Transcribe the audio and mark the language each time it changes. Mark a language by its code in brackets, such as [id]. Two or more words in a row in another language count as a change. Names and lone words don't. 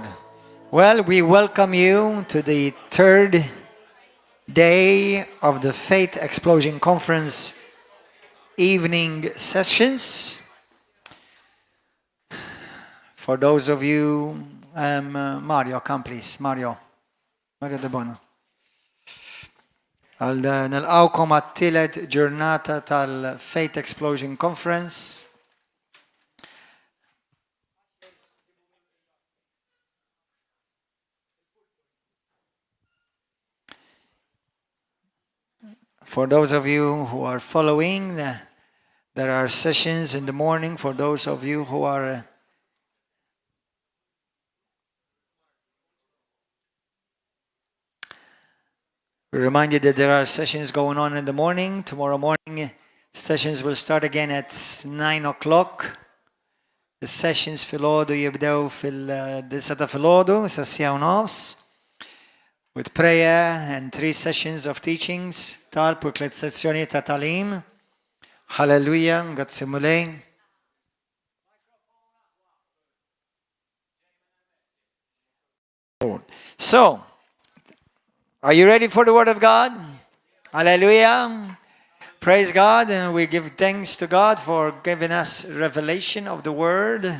[en] Well, we welcome you to the third day of the Faith Explosion Conference evening sessions. For those of you, Mario, come please. [mt] Mario De Bono. Nilqawkom għat-tielet ġurnata tal-Faith Explosion Conference. [en] For those of you who are following, there are sessions in the morning. For those of you who are we remind you that there are sessions going on in the morning. Tomorrow morning, sessions will start again at 9 o'clock. The sessions [mt] fil-ħodu jibdew fil-9 fil-ħodu, sessja u nofs. [en] With prayer and 3 sessions of teachings, [mt] talb u 3 sessjoni ta' talim. Hallelujah, grazzi mulej. [en] So, are you ready for the Word of God? Hallelujah. Praise God, and we give thanks to God for giving us revelation of the Word.